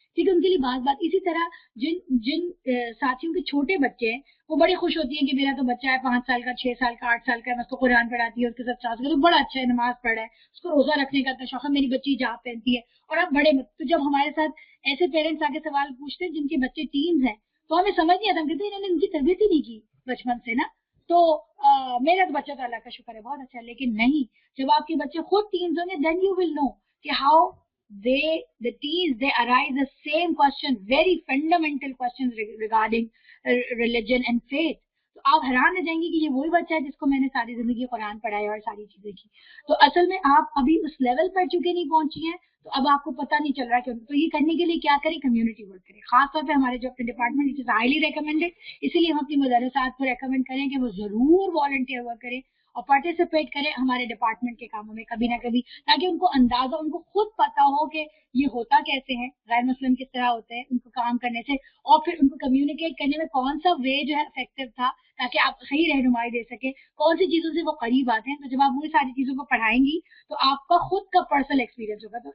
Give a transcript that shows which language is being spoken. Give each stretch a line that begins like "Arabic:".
Urdu: ٹھیک ہے, ان کے لیے بات اسی طرح جن ساتھیوں کے چھوٹے بچے ہیں وہ بڑی خوش ہوتی ہیں کہ میرا تو بچہ ہے 5 سال کا, 6 سال کا, 8 سال کا ہے, میں اس کو قرآن پڑھاتی ہے, اس کے ساتھ ساتھ تو بڑا اچھا ہے, نماز پڑھ رہا ہے, اس کو روزہ رکھنے کا اتنا شوق ہے, میری بچی حجاب پہنتی ہے. اور اب بڑے تو جب ہمارے ساتھ ایسے پیرنٹس آ کے سوال پوچھتے ہیں جن کے بچے ٹینز ہیں, تو ہمیں سمجھ نہیں آتا, ہم کہتے ہیں انہوں نے ان کی تربیت ہی نہیں کی بچپن سے نا, تو میرا تو بچہ تو اللہ کا شکر ہے بہت اچھا ہے. لیکن نہیں, جب آپ کے بچے خود ٹینز ہوں گے
English: then you will know کہ how the teens they arise the same question, very fundamental questions regarding religion and faith.
Urdu: تو آپ حیران رہ جائیں گے کہ یہ وہی بچہ ہے جس کو میں نے ساری زندگی قرآن پڑھایا اور ساری چیزیں کی. تو اصل میں آپ ابھی اس لیول پر چکے نہیں پہنچی ہیں, تو اب آپ کو پتہ نہیں چل رہا کہ تو یہ کرنے کے لیے کیا کریں, کمیونٹی ورک کریں. خاص طور پہ ہمارے جو اپنے department
English: it is highly recommended,
Urdu: اسی لیے ہم اپنی مدرسات کو ریکمینڈ کریں کہ وہ ضرور والنٹیئر ورک کریں اور پارٹیسپیٹ کریں ہمارے ڈپارٹمنٹ کے کاموں میں کبھی نہ کبھی, تاکہ ان کو اندازہ, ان کو خود پتا ہو کہ یہ ہوتا کیسے ہیں, غیر مسلم کس طرح ہوتے ہیں, ان کو کام کرنے سے, اور پھر ان کو کمیونیکیٹ کرنے میں کون سا وے جو ہے افیکٹو تھا, تاکہ آپ صحیح رہنمائی دے سکیں, کون سی چیزوں سے وہ قریب آتے ہیں. تو جب آپ وہی ساری چیزوں کو پڑھائیں گی تو آپ کا خود کا پرسنل ایکسپیرینس ہوگا.